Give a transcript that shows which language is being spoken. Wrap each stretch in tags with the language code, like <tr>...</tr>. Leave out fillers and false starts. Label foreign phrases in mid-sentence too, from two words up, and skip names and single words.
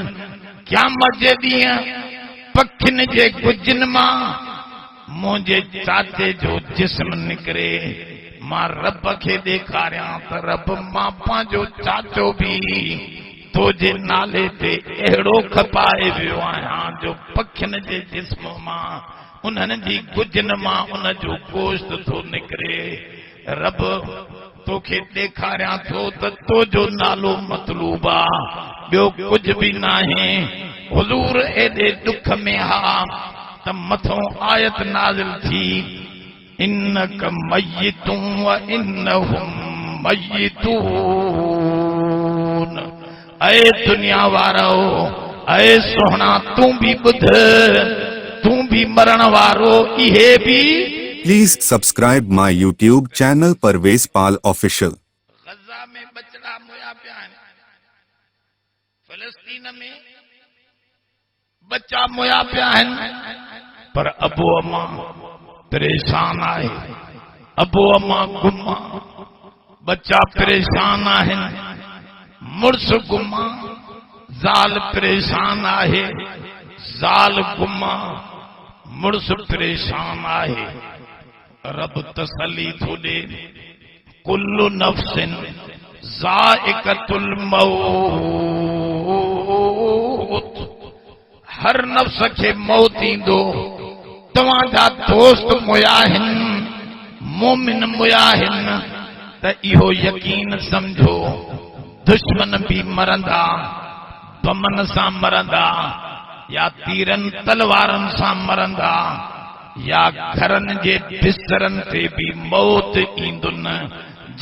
<sd>क़यामत जे ॾींहुं पखियुनि जे गुजनि मां मुंहिंजे चाचे जो जिस्म निकिरे, मां रब खे ॾेखारियां त रब मां पंहिंजो चाचो भी तुंहिंजे नाले ते अहिड़ो खपाए वियो आहियां जो पखियुनि जे जिस्म मां, उन्हनि जी गुजनि मां उन जो गोश्त थो निकिरे। रब तोखे ॾेखारियां थो त तुंहिंजो नालो मतलूब आहे, ॿियो कुझु भी नाहे। हुजूर एॾे दुख में हा त मथों आयत नाज़िल थी,</sd> <ar>إنك ميت وإنهم ميتون.</ar> <sd>ऐ दुनिया वारो, ऐ सोहना तूं भी ॿुध, तूं भी मरण वारो, इहे भी।</sd> <en>Please subscribe my YouTube channel Parvez Pal Official.</en> <sd>गजा में बचड़ा मोया पिया आहिनि, फिलिस्तीन में बच्चा मोया पिया आहिनि, पर अबो अम्मा परेशान आहे। अबो अम्मा गुमा, बच्चा परेशान आहिनि, मुड़स गुमा, ज़ाल परेशान आहे, ज़ाल गुमा, मुड़स परेशान आहे। रब तसली थो ॾे,</sd> <ar>كل نفس ذائقة الموت,</ar> <sd>हर नफ्स खे मौत ईंदो। तव्हांजा दोस्त मुया आहिनि, मोमिन मुया आहिनि, त इहो यकीन समझो दुश्मन भी मरंदा, बमन सां मरंदा, या तीरन तलवारन सां मरंदा, या घरनि जे बिस्तरनि ते भी मौत ईंदुनि।</sd>